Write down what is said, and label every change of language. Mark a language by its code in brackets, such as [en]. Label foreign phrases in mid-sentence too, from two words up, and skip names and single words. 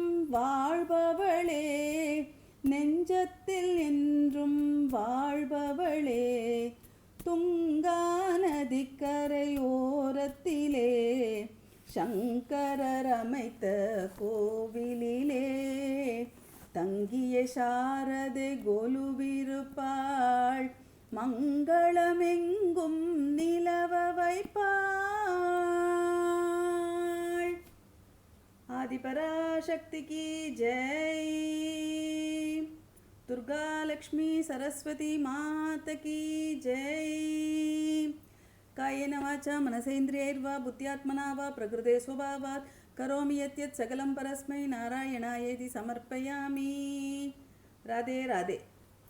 [ta] வாழ்பவளே நெஞ்சத்தில் என்றும் வாழ்பவளே துங்கா நதிக்கரை ஓரத்திலே சங்கரர் அமைத்த கோவிலிலே தங்கிய சாரதை கொலுவிருப்பாள் மங்களமெங்கும் நிலவ [sa] வைப்பாள் ஆதிபராசக்தி [hi] की जय दुर्गा लक्ष्मी सरस्वती मात की जय [sa] कायेन वाचा मनसेन्द्रियैर्वा बुद्ध्यात्मना वा प्रकृते स्वभावात् करोमि यत् सकलं परस्मै नारायणायेति समर्पयामि राधे राधे।